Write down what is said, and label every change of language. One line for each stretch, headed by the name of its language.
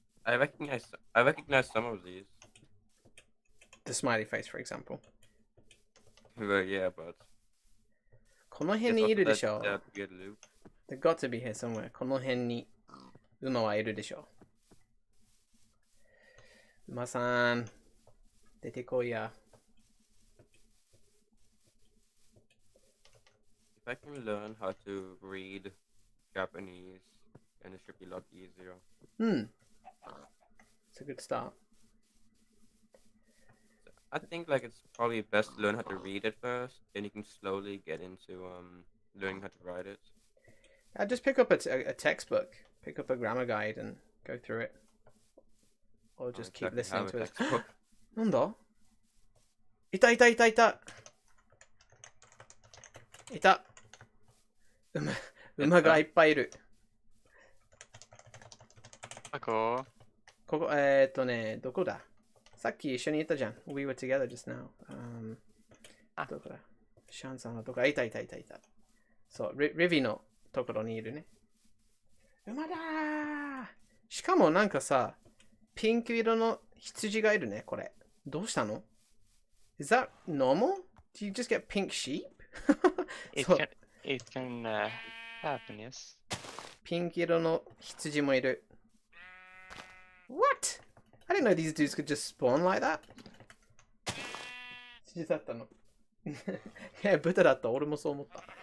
English: I recognize some of these. The smiley face, for example. Well, yeah, but
Japanese: この辺にい
English: also
Japanese: るで
English: that,
Japanese: しょ。
English: that weird loop. They've got to be here somewhere.
Japanese: この辺に馬はいるでしょ。馬さん、出てこいや。
English: If I can learn how to read Japanese, then it should be a lot easier. It's a good start. I think like it's probably best to learn how to read it first, then you can slowly get into learning how to write it. I'd just pick up a textbook, pick up a grammar guide and go through it. Or just keep listening to it.
Japanese: なんだいたいたいたいたいた馬がいっぱいいる。どこ？ここ、どこださっき一緒にいたじゃん。
English: We were together just now.
Japanese: どこだシャンさんのとこ。いたいたいたいた。そう、リビのところにいるね。馬だーしかもなんかさ、ピンク色の羊がいるね、これ。どうしたの
English: Is that normal? Do you just get pink sheep? It can happen, yes.
Japanese: ピンク色の羊もいる。
English: What? I didn't know these dudes could just spawn like that.
Japanese: 羊だったの。いや、豚だった。俺もそう思った。